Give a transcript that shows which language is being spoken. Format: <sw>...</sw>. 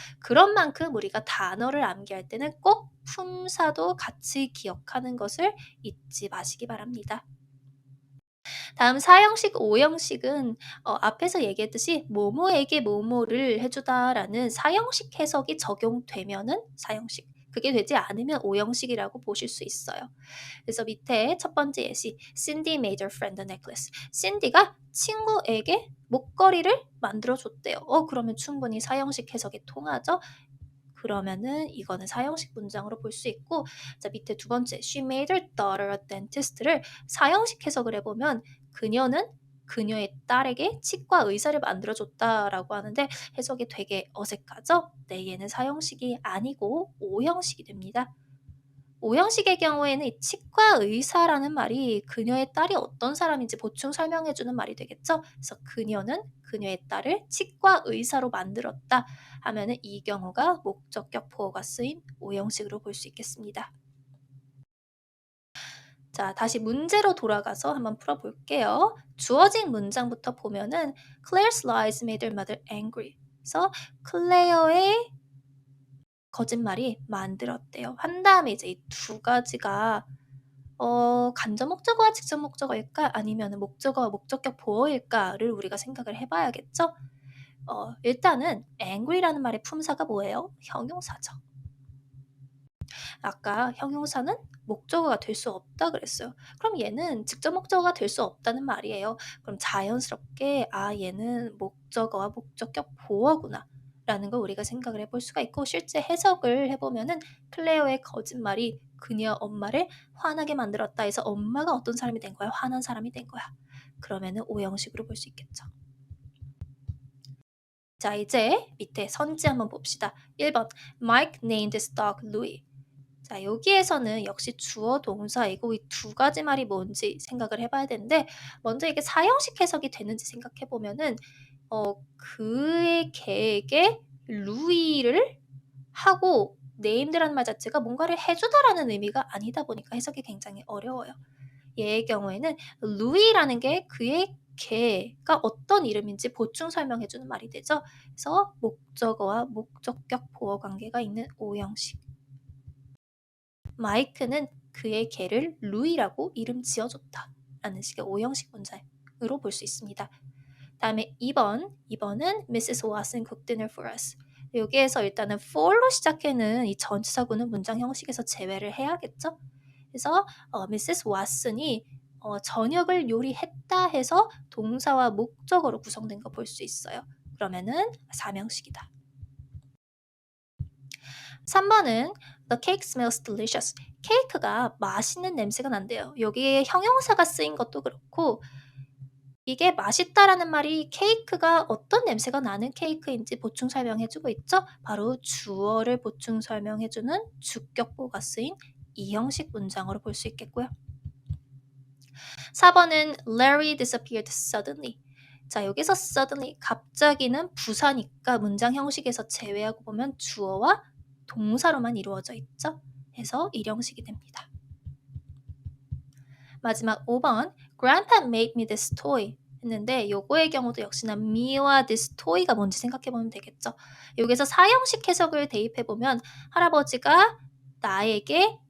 <ko>그런 만큼 우리가 단어를 암기할 때는 꼭 품사도 같이 기억하는 것을 잊지 마시기 바랍니다. 다음 사형식, 오형식은 앞에서 얘기했듯이 뭐뭐에게 뭐뭐를 해주다라는 사형식 해석이 적용되면은 사형식, 그게 되지 않으면 오형식이라고 보실 수 있어요.</ko> <en>그래서 밑에 첫 번째 예시, Cindy made her friend a necklace.</en> <ko>신디가 친구에게 목걸이를 만들어 줬대요. 그러면 충분히 사형식 해석이 통하죠. 그러면은 이거는 사형식 문장으로 볼 수 있고, 자 밑에 두 번째</ko> <en>she made her daughter a dentist</en> <ko>를 사형식 해석을 해보면 그녀는 그녀의 딸에게 치과 의사를 만들어줬다라고 하는데 해석이 되게 어색하죠? 네, 얘는 사형식이 아니고 오형식이 됩니다. 오형식의 경우에는 이 치과 의사라는 말이 그녀의 딸이 어떤 사람인지 보충 설명해 주는 말이 되겠죠. 그래서 그녀는 그녀의 딸을 치과 의사로 만들었다 하면은 이 경우가 목적격 보어가 쓰인 오형식으로 볼 수 있겠습니다. 자, 다시 문제로 돌아가서 한번 풀어볼게요.</ko> <en>주어진 문장부터 보면은 Claire's lies made her mother angry.</en> <ko>그래서 클레어의 거짓말이 만들었대요. 한 다음에 이제 이 두 가지가 간접 목적어와 직접 목적어일까? 아니면은 목적어와 목적격 보어일까를 우리가 생각을 해 봐야겠죠? 일단은 angry라는 말의 품사가 뭐예요? 형용사죠. 아까 형용사는 목적어가 될 수 없다 그랬어요. 그럼 얘는 직접 목적어가 될 수 없다는 말이에요. 그럼 자연스럽게 '아 얘는 목적어와 목적격 보어구나.' 라는 걸 우리가 생각을 해볼 수가 있고 실제 해석을 해 보면은 클레어의 거짓말이 그녀 엄마를 화나게 만들었다 해서 엄마가 어떤 사람이 된 거야? 화난 사람이 된 거야. 그러면은 오형식으로 볼 수 있겠죠. 자 이제 밑에 선지 한번 봅시다.</ko> <en>1 번 Mike named his dog Louis.</en> <ko>자, 여기에서는 역시 주어 동사이고 이 두 가지 말이 뭔지 생각을 해 봐야 되는데 먼저 이게 사형식 해석이 되는지 생각해 보면은 그의 개에게 루이를 하고 네임드라는 말 자체가 뭔가를 해 주다라는 의미가 아니다 보니까 해석이 굉장히 어려워요. 얘의 경우에는 루이라는 게 그의 개가 어떤 이름인지 보충 설명해 주는 말이 되죠. 그래서 목적어와 목적격 보어 관계가 있는 오형식. 마이크는 그의 개를 루이라고 이름 지어줬다. 라는 식의 오형식 문장으로 볼 수 있습니다. 다음에 2번은 Mrs.</ko> <en>Watson cooked dinner for us.</en> <ko>여기에서 일단은 for로 시작하는 이 전치사구는 문장 형식에서 제외를 해야겠죠? 그래서 Mrs. Watson이 저녁을 요리했다 해서 동사와 목적어로 구성된 거 볼 수 있어요. 그러면은 사명식이다.</ko> <en>3번은 The cake smells delicious.</en> <ko>케이크가 맛있는 냄새가 난대요. 여기에 형용사가 쓰인 것도 그렇고 이게 맛있다라는 말이 케이크가 어떤 냄새가 나는 케이크인지 보충 설명해 주고 있죠. 바로 주어를 보충 설명해 주는 주격보가 쓰인 이 형식 문장으로 볼 수 있겠고요.</ko> <en>4번은 Larry disappeared suddenly.</en> <ko>자, 여기서 suddenly 갑자기는 부사니까 문장 형식에서 제외하고 보면 주어와 동사로만 이루어져 있죠. 해서 일형식이 됩니다. 마지막 5번</ko> <en>Grandpa made me this toy</en> <ko>했는데 요거의 경우도 역시나 me와 this toy가 뭔지 생각해 보면 되겠죠. 여기서 사형식 해석을 대입해 보면 할아버지가 나에게</ko>